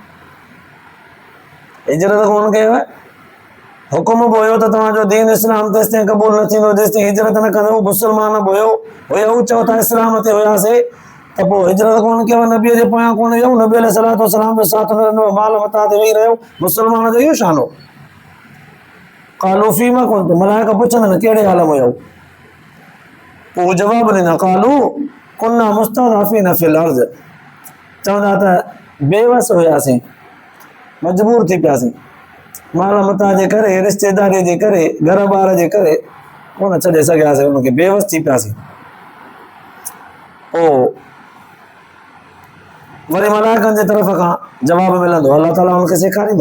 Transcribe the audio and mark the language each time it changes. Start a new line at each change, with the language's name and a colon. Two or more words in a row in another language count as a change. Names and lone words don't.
Sindhi: हिजरत कोन कयो, हुकुम बि हुयो त तव्हांजो दीन इस्लाम तेसिताईं क़बूल न थींदो जेसिताईं हिजरत न कंदो। मुस्लमान बि हुयो चओ था इस्लाम ते हुयासीं, त पोइ हिजरत कोन कयो, नबीअ जे पोयां कोन वियो, नबी
Arabic: عليه الصلاة والسلام
Sindhi: जो साथ न ॾिनो, माल मता ते वेही रहियो, मुस्लमान जो इहो शान हो।
Arabic: قالوا فيم كنتم,
Sindhi: मलाइका पुछंदनि कहिड़े हाल में हुयो? पोइ जवाब ॾींदा,
Arabic: قالوا كنا مستضعفين في الأرض,
Sindhi: चवंदा त बेवस हुयासीं, मजबूर थी पियासीं, माल मता जे करे, रिश्तेदारीअ जे करे, घर बार जे करे कोन छॾे सघियासीं, उनखे बेवस थी पियासीं। पोइ वरी मलाइकनि जे तरफ़ खां जवाब मिलंदो, अल्लाह ताला उनखे सेखारींदो।